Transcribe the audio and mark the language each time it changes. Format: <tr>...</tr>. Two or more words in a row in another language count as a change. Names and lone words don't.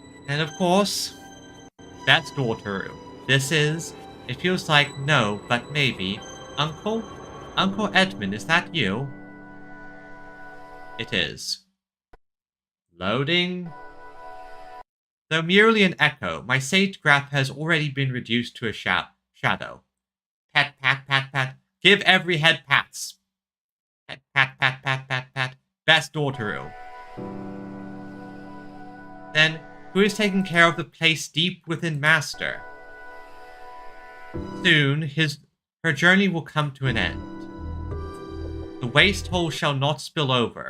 <en>And of course, that's Dortaru. This is, it feels like no, but maybe. Uncle? Uncle Edmund, is that you? It is. Loading. Though merely an echo, my sage graph has already been reduced to a shadow. Pat, pat, pat, pat. Give every head pats. Pat, pat, pat, pat, pat, pat. Best Dortaru. Then, who is taking care of the place deep within Master? Soon, her journey will come to an end. The waste hole shall not spill over.</en>